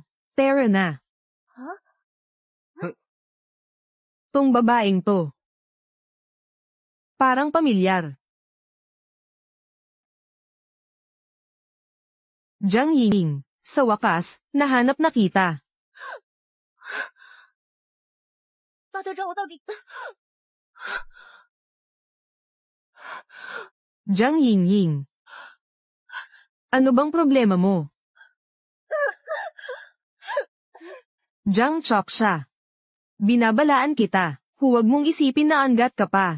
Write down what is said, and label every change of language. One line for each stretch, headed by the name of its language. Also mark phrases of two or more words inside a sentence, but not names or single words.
Filipino: Tara na. Tong babaeng to. Parang pamilyar. Jiang Ying, Sa wakas, nahanap na kita.
Chinese: 大队长，我到底……
Filipino: Jiang Yingying. Ano bang problema mo? Jiang Choksha. Binabalaan kita. Huwag mong isipin na anggat ka pa.